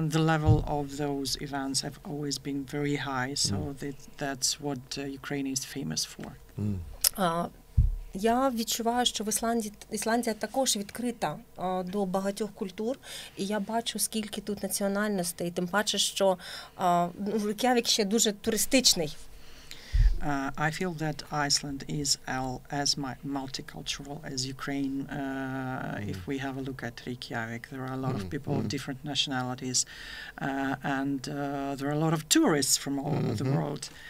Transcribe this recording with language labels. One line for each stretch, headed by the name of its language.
English: And the level of those events have always been very high, so that's what Ukraine is famous for.
Ukrainian: Я відчуваю, що Ісландія також відкрита до багатьох культур, і я бачу, скільки тут національностей, тим паче, що Рейк'явік ще дуже туристичний.
English: I feel that Iceland is as multicultural as Ukraine. If we have a look at Reykjavik, there are a lot of people of different nationalities, and there are a lot of tourists from all over the world.